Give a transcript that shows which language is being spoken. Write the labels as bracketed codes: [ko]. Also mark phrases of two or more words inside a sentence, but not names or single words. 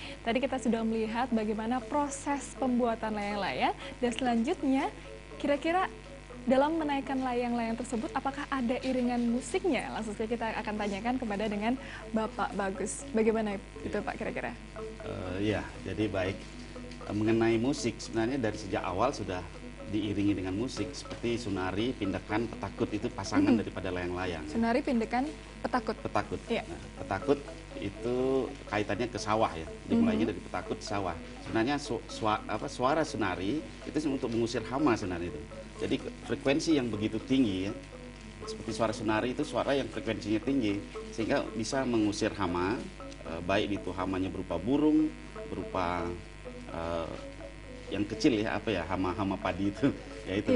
[id] Tadi kita sudah melihat bagaimana proses pembuatan layang-layang, dan selanjutnya kira-kira dalam menaikkan layang-layang tersebut apakah ada iringan musiknya? Langsung saja kita akan tanyakan kepada dengan Bapak Bagus. Bagaimana itu Pak kira-kira? Ya, jadi baik. Mengenai musik, sebenarnya dari sejak awal sudah diiringi dengan musik seperti sunari, pindekan, petakut itu pasangan daripada layang-layang. Sunari, pindekan, petakut. Petakut. Iya. Nah, petakut itu kaitannya ke sawah ya. Dimulainya dari petakut sawah. Sebenarnya suara sunari itu untuk mengusir hama sebenarnya itu. Jadi frekuensi yang begitu tinggi ya. Seperti suara sunari itu suara yang frekuensinya tinggi sehingga bisa mengusir hama, baik itu hamanya berupa burung, berupa yang kecil ya, apa ya, hama-hama padi itu ya itu